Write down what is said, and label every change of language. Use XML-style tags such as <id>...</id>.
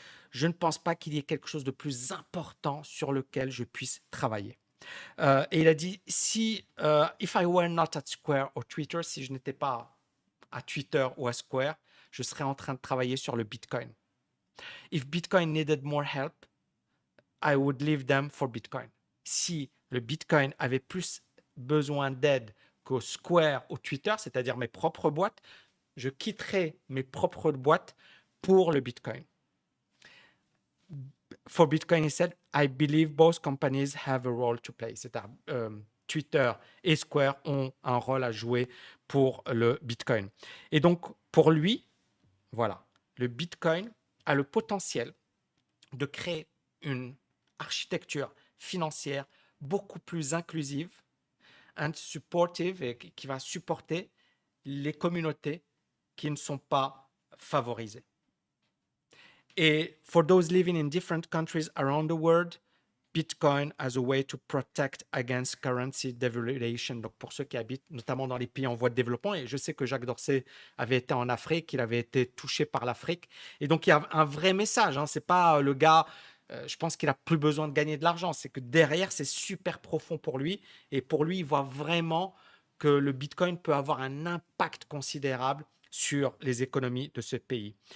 <fr>je ne pense pas qu'il y ait quelque chose de plus important sur lequel je puisse travailler. Et il a dit, si,</fr> <en>if I were not at Square or Twitter,</en> <fr>si je n'étais pas à Twitter ou à Square, je serais en train de travailler sur le Bitcoin.</fr> <en>If Bitcoin needed more help, I would leave them for Bitcoin.</en> <fr>Si le Bitcoin avait plus besoin d'aide qu'au Square ou Twitter, c'est-à-dire mes propres boîtes, je quitterais mes propres boîtes pour le Bitcoin.</fr> <en>For Bitcoin, he said, I believe both companies have a role to play.</en> <fr>C'est-à-dire, Twitter et Square ont un rôle à jouer pour le Bitcoin. Et donc, pour lui, voilà, le Bitcoin a le potentiel de créer une architecture financière beaucoup plus inclusive</fr> <en>and supportive</en> <fr>et qui va supporter les communautés qui ne sont pas favorisées.</fr> <en>Et for those living in different countries around the world, Bitcoin as a way to protect against currency devaluation.</en> <fr>Donc pour ceux qui habitent notamment dans les pays en voie de développement, et je sais que Jacques Dorsey avait été en Afrique, il avait été touché par l'Afrique, et donc il y a un vrai message. Hein. C'est pas le gars, je pense qu'il a plus besoin de gagner de l'argent. C'est que derrière c'est super profond pour lui, et pour lui il voit vraiment que le Bitcoin peut avoir un impact considérable sur les économies de ce pays.</fr>